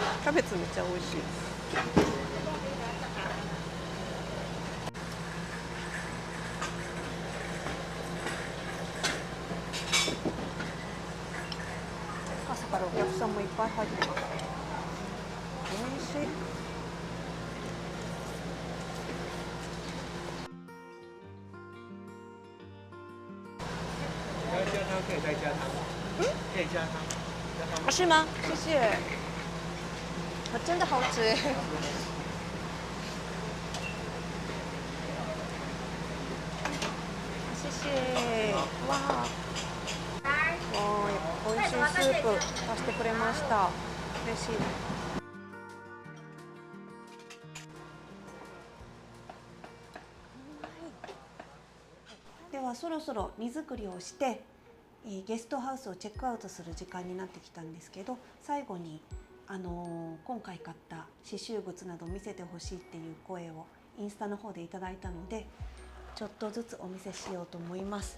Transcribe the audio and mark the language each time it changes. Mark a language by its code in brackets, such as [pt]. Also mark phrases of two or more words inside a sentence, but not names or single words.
[ja] キャベツめっちゃ美味しい。朝からお客さんもいっぱい入ってます。美味しい。 [zh] 要加汤可以再加汤，可以加汤，加汤。是吗？谢谢。真的好吃。谢谢。 [ja] わあ。美味しいスープ出してくれました。嬉しい。ではそろそろ荷造りをしてゲストハウスをチェックアウトする時間になってきたんですけど、最後に今回買った刺繍物など見せてほしいっていう声をインスタの方でいただいたので、ちょっとずつお見せしようと思います。